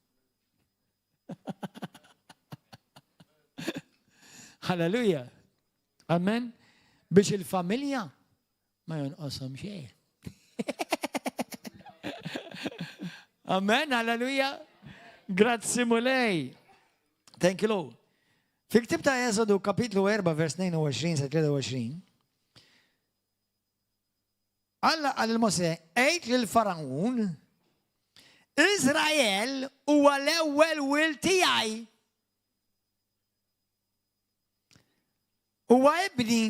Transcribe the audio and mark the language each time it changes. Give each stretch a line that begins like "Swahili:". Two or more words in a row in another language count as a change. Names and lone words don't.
Maltese: Halleluja. Amen. Biex il-familja ma jonqoshom xejn. Amen. Halleluja. Grazzi mulej.
English: Thank you, Lord.
Maltese: Fil-ktib ta' Eżodu kapitlu 4 vers 22 sa 23. Alla għal-Mose, ejt lil-Farawn, Izrael huwa l-ewwel wil tiegħi. Huwa ibni.